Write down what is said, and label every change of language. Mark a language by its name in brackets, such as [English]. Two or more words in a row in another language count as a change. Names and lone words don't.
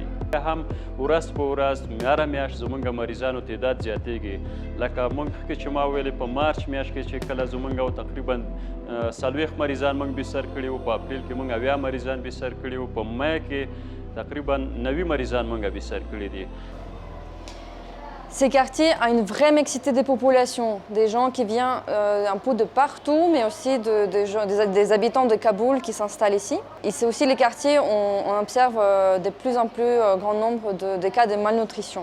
[Pashto] هم ورځ په ورځ میاره میاشت زموږ مریضانو تعداد زیاتېږي. لکه موږ مخکې چې ما ویلې په مارچ میاشت کې چې کله زموږ تقریبا 40 مریضان موږ بستر کړي وو، په اپریل کې موږ 80 مریضان بستر کړي وو، په مای کې تقریبا 90 مریضان موږ بستر کړي دي. [French] Ces quartiers ont une vraie mixité des populations, des gens qui viennent un peu de partout, mais aussi des habitants de Kaboul qui s'installent ici. Et c'est aussi les quartiers où on observe de plus en plus grand nombre de cas de malnutrition.